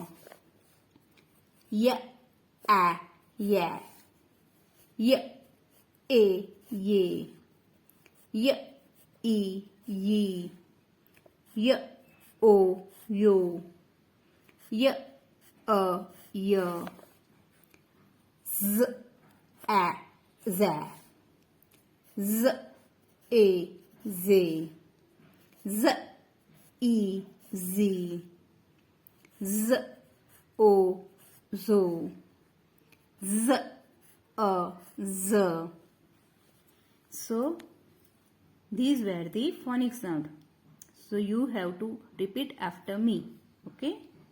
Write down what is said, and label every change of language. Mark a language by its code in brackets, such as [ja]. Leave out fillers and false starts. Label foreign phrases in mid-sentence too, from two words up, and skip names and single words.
[en] य आ ये. य ए ये. य ई यी. य ओ यो. य अ य. Z a z. Z e z. Z e z. Z o zo. Z a z. So these were the phonic sound. So you have to repeat after me. Okay.